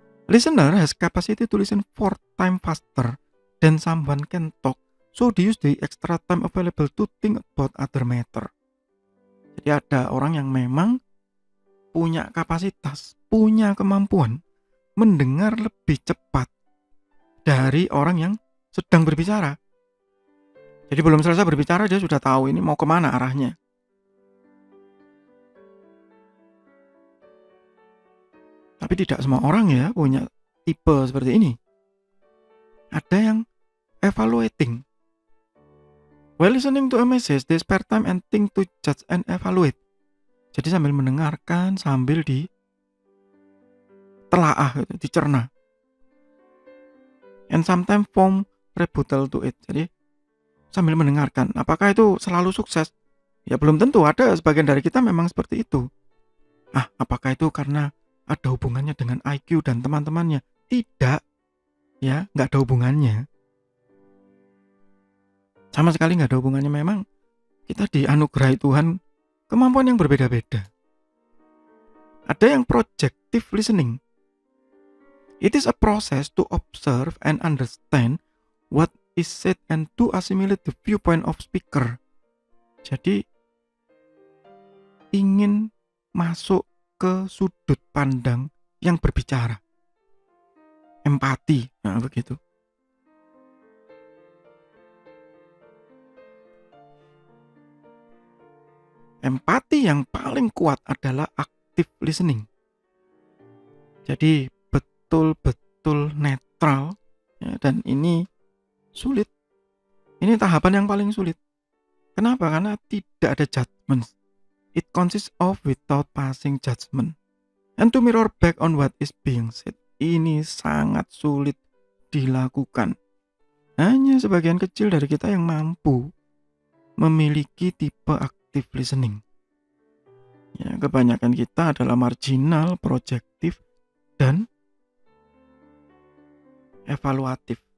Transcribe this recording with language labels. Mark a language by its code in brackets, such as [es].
[en] Listener has capacity to listen 4 times faster than someone can talk, so they use the extra time available to think about other matter. [id] Jadi ada orang yang memang punya kapasitas, punya kemampuan mendengar lebih cepat dari orang yang sedang berbicara. Jadi belum selesai berbicara dia sudah tahu ini mau kemana arahnya. Tapi tidak semua orang ya punya tipe seperti ini. Ada yang evaluating. [en] While listening to a message, they spare time and think to judge and evaluate. [id] Jadi sambil mendengarkan, sambil ditelaah, gitu, dicerna. [en] And sometimes form rebuttal to it. [id] Jadi sambil mendengarkan, apakah itu selalu sukses? Ya belum tentu, ada sebagian dari kita memang seperti itu. Apakah itu karena ada hubungannya dengan IQ dan teman-temannya? Tidak, ya nggak ada hubungannya. Sama sekali nggak ada hubungannya. Memang kita dianugerahi Tuhan kemampuan yang berbeda-beda. Ada yang projective listening. [en] It is a process to observe and understand what is said and to assimilate the viewpoint of speaker. [id] Jadi ingin masuk ke sudut pandang yang berbicara. Empati, nah begitu. Empati yang paling kuat adalah active listening. Jadi betul-betul netral ya, dan ini sulit. Ini tahapan yang paling sulit. Kenapa? Karena tidak ada judgment. [en] It consists of without passing judgment. And to mirror back on what is being said. [id] Ini sangat sulit dilakukan. Hanya sebagian kecil dari kita yang mampu memiliki tipe active listening. Ya, kebanyakan kita adalah marginal, projective, dan evaluatif.